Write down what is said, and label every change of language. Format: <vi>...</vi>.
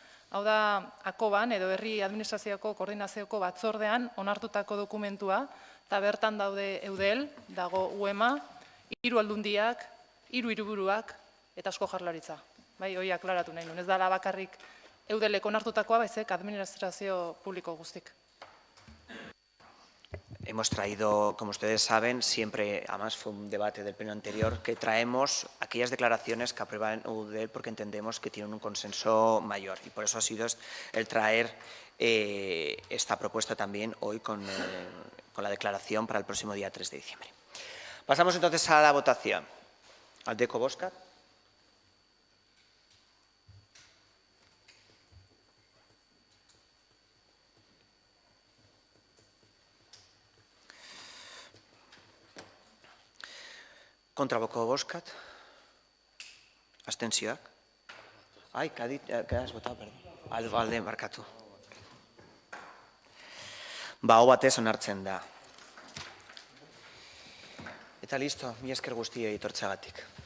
<eu>Hau da, AKOBan edo Herri Administrazioko Koordinazioko Batzordean onartutako dokumentua, eta bertan daude eudel, dago UEMA, 3 aldundiak, 3 hiriburuak eta asko jaurlaritza. Bai, hori aklaratu nahi nuen, ez dela bakarrik eudelek onartutakoa, baizik administrazio publiko guztik.</eu> <es>Hemos traído, como ustedes saben, siempre, además fue un debate del pleno anterior, que traemos aquellas declaraciones que aprueban UDEL porque entendemos que tienen un consenso mayor. Y por eso ha sido el traer esta propuesta también hoy con la declaración para el próximo día 3 de diciembre. Pasamos entonces a la votación.</es> <eu>Aldeco Boscat. Kontraboko Boscat. Abstentzioak.</eu> <es>Ai, que has votado, perdón.</es> <eu>Alde markatu. Aho batez onartzen da. Eta listo, mila esker guztiei etortzeagatik.</eu>